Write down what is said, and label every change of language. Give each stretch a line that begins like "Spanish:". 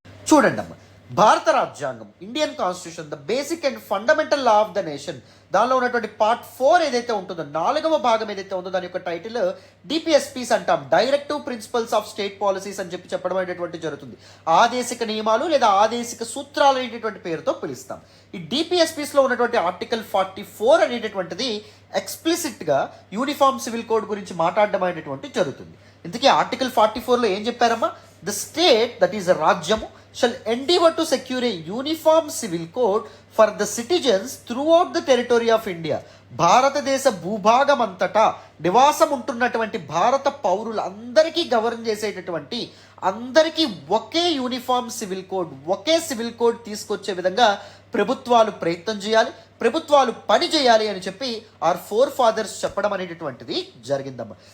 Telugu: చూడండి అమ్మ, భారత రాజ్యాంగం, Indian constitution,
English: the basic and fundamental law of the nation,
Telugu: దానిలో ఉన్నటువంటి పార్ట్ 4 ఏదైతే ఉంటుందో, 4వ భాగం ఏదైతే ఉందో, దాని యొక్క టైటిల్ డిపిఎస్పీస్ అంటాం, directive principles of state policies అని చెప్పడం అనేటువంటి జరుగుతుంది. ఆదేశిక నియమాలు లేదా ఆదేశిక సూత్రాలు అనేటటువంటి పేరుతో పిలుస్తాం. ఈ డిపిఎస్పీస్లో ఉన్నటువంటి ఆర్టికల్ 44 అనేటటువంటిది ఎక్స్ప్లిసిట్గా యూనిఫామ్ సివిల్ కోడ్ గురించి మాట్లాడడం అనేటువంటి జరుగుతుంది. ఇంతకీ ఆర్టికల్ 44లో ఏం చెప్పారమ్మా?
English: The state, that is రాజ్యము, shall endeavor to secure a uniform civil code for the citizens throughout the territory of India.
Telugu: భారతదేశ భూభాగం అంతటా నివాసం ఉంటున్నటువంటి భారత పౌరులందరికీ గవర్న్ చేసేటటువంటి, అందరికీ ఒకే యూనిఫామ్ సివిల్ కోడ్, ఒకే సివిల్ కోడ్ తీసుకొచ్చే విధంగా ప్రభుత్వాలు ప్రయత్నం చేయాలి, ప్రభుత్వాలు పని చేయాలి అని చెప్పి
English: our forefathers
Telugu: చెప్పడం అనేటటువంటిది జరిగిందమ్మా.